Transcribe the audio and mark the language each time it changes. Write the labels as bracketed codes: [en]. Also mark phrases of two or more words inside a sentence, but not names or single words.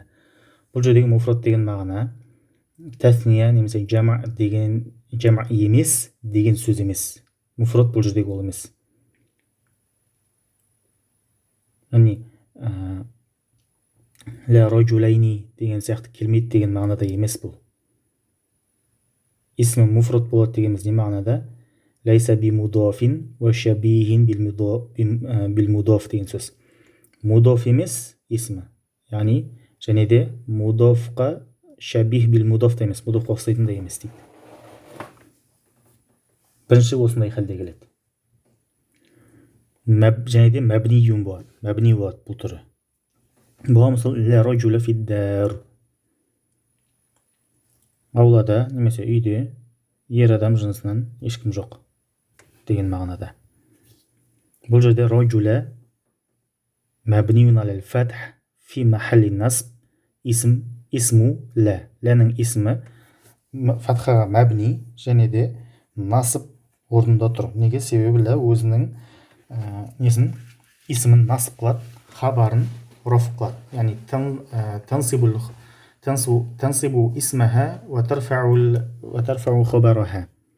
[kk] Бұл жердегі муфрад деген мағына тәсния немесе жама деген жама емес деген сөз емес. Муфрад бұл жердегі ол емес. яғни [ar] لا رجلين [kk] деген сияқты келмейді деген мағынада емес бұл. Исмі муфрат болады дегеніміз не мағынада? [ar] ليس بمضاف وشبيه بالمضاف [kk] деген сөз. Мудоф емес исмі, яғни және де мудофқа [ar] شبيه بالمضاف [kk] та емес, мудофқа ұқсайтын да емес дейді. Бірінші осындай халде келеді. Және де мәбниюн болады, мәбни болады бұл түрі. Бұға мысал [ar] لا رجل في الدار, [kk] аулада немесе үйде ер адам жынысынан ешкім жоқ деген мағынада. Бұл жерде [ar] رجل مبني على الفتح في محل نصب اسم لا. [kk] Ләнің исмі фатхаға мәбни және де насып орнында тұр. Неге? Себебі ля өзінің исмін насып қылады, хабарын роф қылады. [ar] Яғни تنصب اسمها وترفع خبرها.